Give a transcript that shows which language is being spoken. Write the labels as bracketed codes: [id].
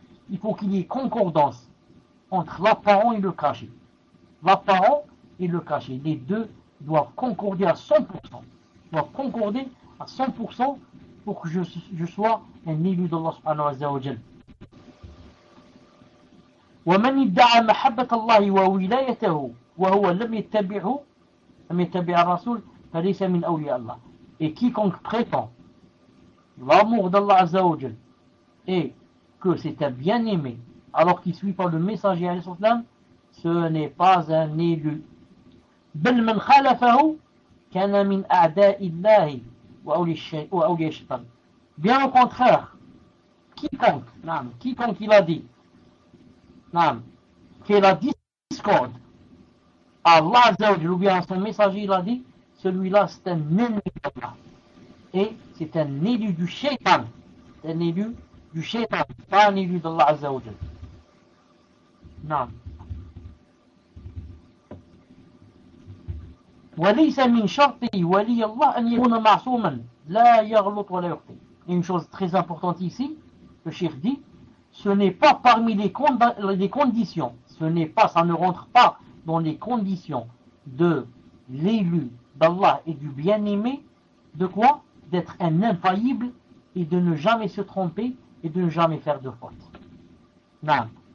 [fr] Il faut qu'il y ait concordance entre l'apparent et le caché. L'apparent et le caché. Les deux doivent concorder à 100%. Ils doivent concorder à 100% pour que je sois un élu d'Allah subhanahu wa ta'ala. [ar] ومن ادعى محبة الله وولايته وهو لم يتبع الرسول فليس من أولياء الله. [fr] Et quiconque prétend l'amour d'Allah Azza wa Jal et que c'est un bien-aimé alors qu'il ne suit pas le messager alayhi sallam, ce n'est pas un élu. [ar] بل من خالفه كان من أعداء الله وأولياء الشيطان. [fr] Bien au contraire, quiconque il a dit que la discorde à Allah Azza wa Jal, ou bien à son messager, il a dit, celui-là c'est un ennemi d'Allah. Et c'est un élu du shaitan. Un élu du shaitan, pas un élu d'Allah Azza wa Jal. Non. [ar] وليس من شرطه ولي الله أن يكون معصوما لا يغلط ولا يخطئ. [fr] Une chose très importante ici, le cheikh dit, ce n'est pas parmi les conditions, ce n'est pas, ça ne rentre pas dans les conditions de l'élu d'Allah et du bien-aimé, de quoi? D'être un infaillible et de ne jamais se tromper et de ne jamais faire de faute. Non.